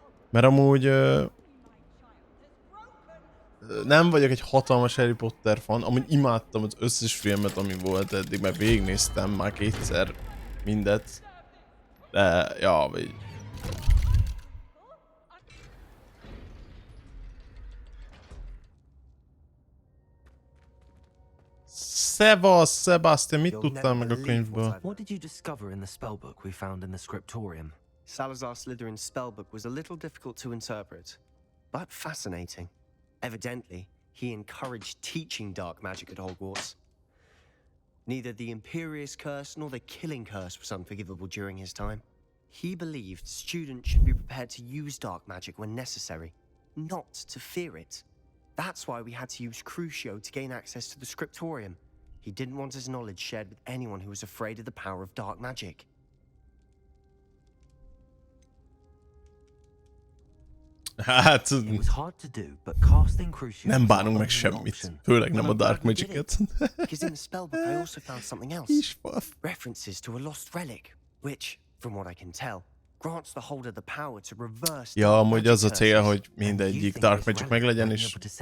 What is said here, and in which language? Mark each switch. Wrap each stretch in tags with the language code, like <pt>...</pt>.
<hu>Mert amúgy nem vagyok egy hatalmas Harry Potter fan, amúgy imádtam az összes filmet, ami volt eddig, mert végignéztem már kétszer mindet. De, ja, vagy... Szevasz, Sebastian, mit tudtál meg a könyvből?</hu> <en>What did you discover in the spellbook we found in the scriptorium? Salazar Slytherin's spellbook was a little difficult to interpret, but fascinating. Evidently, he encouraged teaching dark magic at Hogwarts. Neither the Imperious Curse nor the Killing Curse was unforgivable during his time. He believed students should be prepared to use dark magic when necessary, not to fear it. That's why we had to use Crucio to gain access to the scriptorium. He didn't want his knowledge shared with anyone who was afraid of the power of dark magic.</en> <hu>Hát...</hu> <en>It was hard to do, but casting Crucio</en> <hu>nem bánunk meg semmit. Főleg nem a Dark Magic-et.</hu> <en>Because in the spellbook I also found something else. References to a lost relic, which, from what I can tell, grants the holder the power to reverse.</en> <hu>Ja, amúgy az a cél, hogy mindegyik Dark Magic meglegyen, és...</hu>